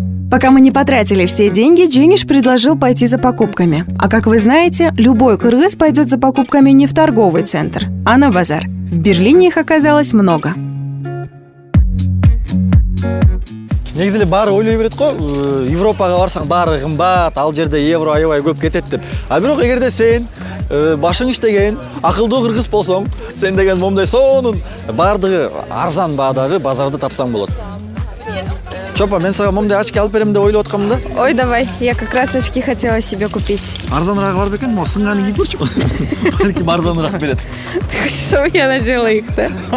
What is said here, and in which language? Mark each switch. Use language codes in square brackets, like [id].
[ru] Пока мы не потратили все деньги, Дженгиш предложил пойти за покупками. А как вы знаете, любой кыргыз пойдет за покупками не в торговый центр, а на базар. В Берлине их оказалось много. [ky] Негизи эле баары ойлой берет го, Европага барсаң баары кымбат, ал жерде евро аябай көп кетет деп. А бирок эгерде сен башың иштеген, акылдуу кыргыз болсоң, сен деген момундай сонун баардыгы арзан баадагы базарды тапсаң болот. Чопа, мен сага момундай очки алып берем деп ойлоп аткам да. [ru] Ой, давай, я как раз очки хотела себе купить. [ky] Арзаныраак бар бекен, могу сынганы кийип көрчү. Балким арзаныраак берет. [ru] Ты хочешь, чтобы я надела их, да?